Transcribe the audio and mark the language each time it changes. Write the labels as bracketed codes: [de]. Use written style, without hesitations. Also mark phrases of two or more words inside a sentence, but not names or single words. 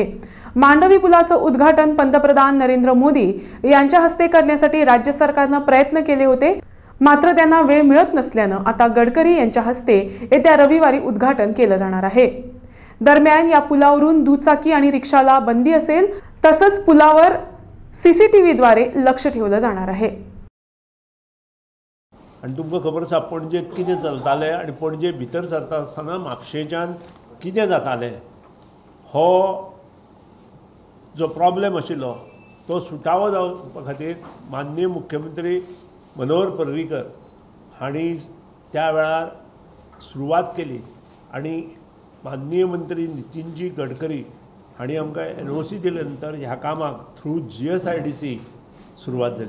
[mr] मांडवी पुलाचं उद्घाटन पंतप्रधान नरेंद्र मोदी यांच्या हस्ते करण्यासाठी राज्य सरकारने प्रयत्न केले होते, मात्र त्यांना वेळ मिळत नसल्याने आता गडकरी यांच्या हस्ते येत्या रविवारी उद्घाटन केलं जाणार आहे। दरम्यान या पुलावरून दुचाकी आणि रिक्षाला बंदी असेल, तसंच पुलावर सीसीटीव्हीद्वारे लक्ष ठेवलं जाणार आहे। [kok] आणि तुमकां खबर आसा पणजेत कितें चलतालें आनी पणजे भितर सरता आसतना म्हापशेच्यान कितें जातालें, हो जो प्रॉब्लेम आशिल्लो तो सुटावो जावपा खातीर माननीय मुख्यमंत्री मनोहर पर्रीकर हांणी त्या वेळार सुरवात केली आणि माननीय मंत्री नितीनजी गडकरी हांणी आमकां NOC दिले नंतर ह्या कामाक थ्रू GSIDC सुरवात जाली।